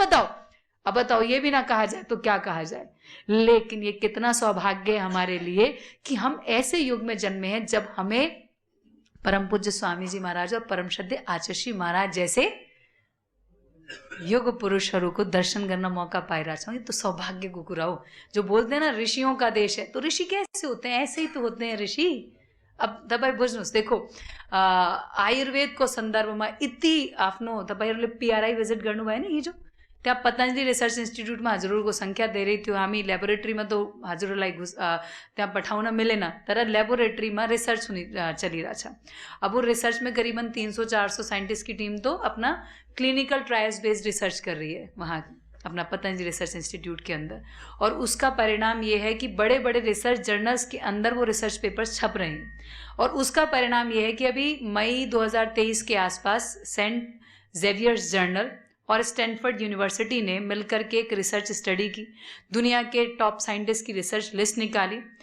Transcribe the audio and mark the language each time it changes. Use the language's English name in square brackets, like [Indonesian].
[Hindi] बताओ, अब बताओ, ये भी ना कहा जाए तो क्या कहा जाए। लेकिन ये कितना सौभाग्य है हमारे लिए कि हम ऐसे युग में जन्मे हैं जब हमें परम पूज्य स्वामी जी महाराज और परम श्रद्धेय आचार्य श्री महाराज जैसे युग पुरुषों को दर्शन करना मौका पाए रहा हूं। [Nepali] ये तो सौभाग्य को कुराओ। [Hindi] जो बोलते हैं ना ऋषियों का देश है, तो ऋषि कैसे होते हैं? ऐसे ही तो होते हैं ऋषि। [Nepali] अब तपाईँ बुझ्नुहोस्, [Hindi] देखो आयुर्वेद को संदर्भ में [Nepali] इति आफ्नो तपाईहरुले पीआरआई विजिट गर्नुभयो नि हिजो, त्यहाँ पतंजलि रिसर्च इन्स्टिट्युटमा हजुरहरूको संख्या धेरै थियो। हामी ल्याबोरेटरीमा त हजुरहरूलाई त्यहाँ पठाउन मिलेन, तर ल्याबोरेटरीमा रिसर्च हुने चलिरहेछ। [Hindi] अब वो रिसर्च में करीबन 300-400 साइंटिस्ट की टीम तो अपना क्लिनिकल ट्रायल्स बेस्ड रिसर्च कर रही है वहाँ अपना पतंजलि रिसर्च इंस्टीट्यूट के अंदर। और उसका परिणाम ये है कि बड़े बड़े रिसर्च जर्नल्स के अंदर वो रिसर्च पेपर्स छप रहे हैं। और उसका परिणाम ये है कि अभी मई 2023 के आसपास सेंट जेवियर्स जर्नल और स्टैनफोर्ड यूनिवर्सिटी ने मिलकर के एक रिसर्च स्टडी की, दुनिया के टॉप साइंटिस्ट की रिसर्च लिस्ट निकाली।